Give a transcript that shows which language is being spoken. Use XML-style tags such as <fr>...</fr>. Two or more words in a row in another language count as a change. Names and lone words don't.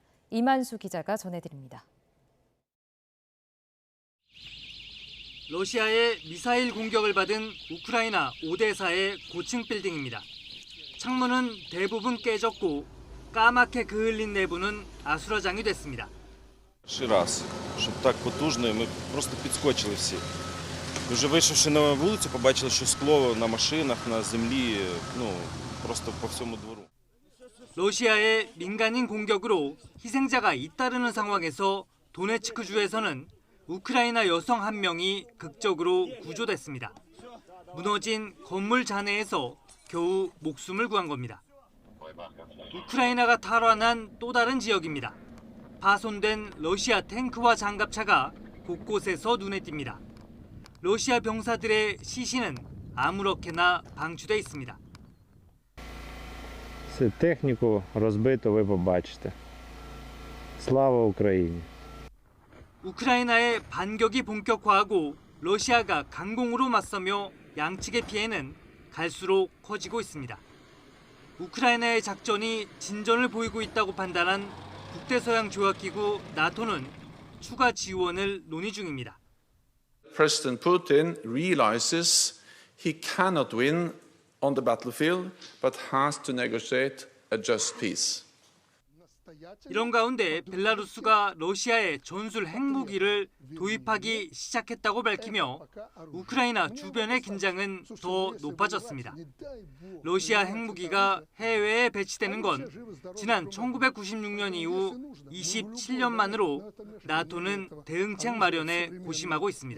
<ko>이만수 기자가 전해드립니다. 러시아의 미사일 공격을 받은 우크라이나 오데사의 고층 빌딩입니다. 창문은 대부분 깨졌고 까맣게 그을린 내부는 아수라장이 됐습니다.</ko> <uk>раз, щоб так потужно, ми просто підскочили всі. Вже вийшовши на вулицю, побачили, що скло на машинах, на землі, просто по всьому двору.</uk> <ko>러시아의 민간인 공격으로 희생자가 잇따르는 상황에서 도네츠크주에서는 우크라이나 여성 한 명이 극적으로 구조됐습니다. 무너진 건물 잔해에서 겨우 목숨을 구한 겁니다. 우크라이나가 탈환한 또 다른 지역입니다. 파손된 러시아 탱크와 장갑차가 곳곳에서 눈에 띕니다. 러시아 병사들의 시신은 아무렇게나 방치돼 있습니다.</ko> <uk>техніку розбито ви побачите. слава Україні.</uk> <ko>우크라이나의 반격이 본격화하고 러시아가 강공으로 맞서며 양측의 피해는 갈수록 커지고 있습니다. 우크라이나의 작전이 진전을 보이고 있다고 판단한 북대서양 조약기구 나토는 추가 지원을 논의 중입니다.</ko> <en>President Putin realizes he cannot win on the battlefield, but has to negotiate a just peace.</en> <ko>이런 가운데 벨라루스가 러시아에 전술 핵무기를 도입하기 시작했다고 밝히며 우크라이나 주변의 긴장은 더 높아졌습니다. 러시아 핵무기가 해외에 배치되는 건 지난 1996년 이후 27년 만으로 나토는 대응책 마련에 고심하고 있습니다.</ko>